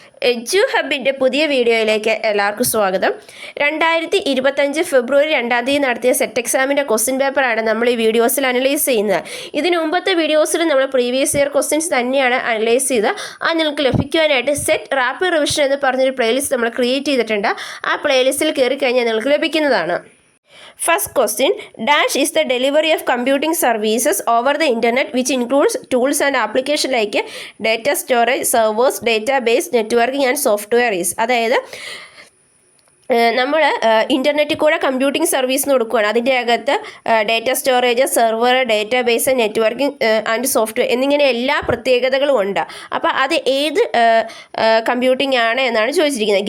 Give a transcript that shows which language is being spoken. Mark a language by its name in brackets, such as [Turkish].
[Malayalam] Edu ഹബിൻ്റെ പുതിയ വീഡിയോയിലേക്ക് എല്ലാവർക്കും സ്വാഗതം. 2025 ഫെബ്രുവരി 2 തീയതി നടത്തിയ സെറ്റ് എക്സാമിൻ്റെ ക്വസ്റ്റ്യൻ പേപ്പറാണ് നമ്മൾ ഈ വീഡിയോസിൽ അനലൈസ് ചെയ്യുന്നത്. ഇതിന് മുമ്പത്തെ വീഡിയോസിൽ നമ്മൾ പ്രീവിയസ് ഇയർ ക്വസ്റ്റ്യൻസ് തന്നെയാണ് അനലൈസ് ചെയ്ത് അത് നിങ്ങൾക്ക് ലഭിക്കുവാനായിട്ട് സെറ്റ് റാപ്പിഡ് റിവിഷൻ എന്ന് പറഞ്ഞൊരു പ്ലേലിസ്റ്റ് നമ്മൾ ക്രിയേറ്റ് ചെയ്തിട്ടുണ്ട്. ആ പ്ലേലിസ്റ്റിൽ കയറി കഴിഞ്ഞാൽ നിങ്ങൾക്ക് ലഭിക്കുന്നതാണ്. [English] First question, Dash is the delivery of computing services over the internet which includes tools and application like data storage, servers, database, networking and software is. [Malayalam] അതായത് നമ്മൾ ഇൻ്റർനെറ്റിൽ കൂടെ കമ്പ്യൂട്ടിംഗ് സർവീസ് കൊടുക്കുകയാണ്. അതിൻ്റെ അകത്ത് data storage, server, database, networking and software എന്നിങ്ങനെ എല്ലാ പ്രത്യേകതകളും ഉണ്ട്. അപ്പോൾ അത് ഏത് കമ്പ്യൂട്ടിംഗ് ആണ് എന്നാണ് ചോദിച്ചിരിക്കുന്നത്.